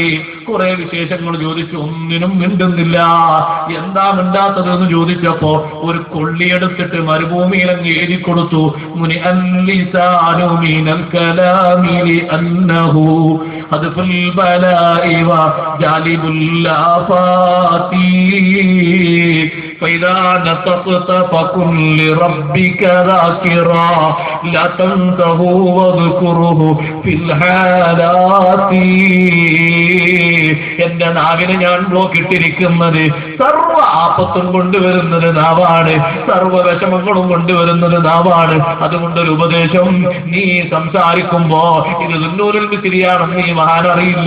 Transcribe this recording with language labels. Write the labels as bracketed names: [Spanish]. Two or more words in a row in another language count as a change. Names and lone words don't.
[Malayalam] കുറെ വിശേഷങ്ങൾ ചോദിച്ചു, ഒന്നിനും മിണ്ടുന്നില്ല. എന്താ മിണ്ടാത്തത് എന്ന് ചോദിച്ചപ്പോ ഒരു കൊള്ളിയെടുത്തിട്ട് മരുഭൂമിയിലങ്ങ് എഴുതി കൊടുത്തു. [Arabic] مني اللسان من الكلام لأنه أدفع البلاء وجالب الآفات فإذا نطقت فكن لربك ذاكرا لا تنسه واذكره في الحالات. [Malayalam] എന്റെ നാവിനെ ഞാൻ ബ്ലോക്ക് ഇട്ടിരിക്കുന്നത് സർവ്വ ആപത്തും കൊണ്ടുവരുന്നത് നാവാണ്, സർവ്വ വിഷമങ്ങളും കൊണ്ടുവരുന്നത് നാവാണ്. അതുകൊണ്ടൊരു ഉപദേശം, നീ സംസാരിക്കുമ്പോ ഇത് ദുന്നൂനുൽ മിസ്രിയാണെന്ന് നീ മഹാനറിയില്ല.